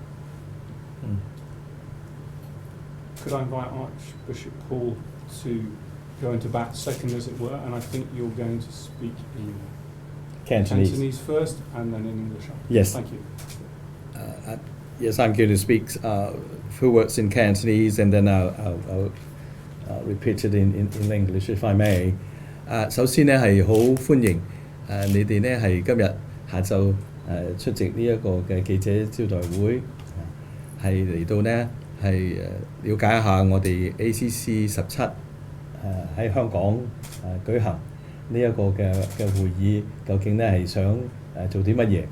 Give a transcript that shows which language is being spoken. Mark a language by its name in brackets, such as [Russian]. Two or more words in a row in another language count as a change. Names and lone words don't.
[English] Could I invite Archbishop Paul to go into bat second, as it were, and I think you're going to speak in Cantonese first and then in English. Yes. Thank you. Yes, I'm going to speak few words in Cantonese, and then I'll repeat it in English if I may. [Cantonese] 首先呢係好歡迎你哋呢係今日下晝出席呢一個嘅記者招待會，係嚟到呢係了解一下我哋 ACC 17喺香港舉行呢一個嘅會議，究竟呢係想做啲乜嘢？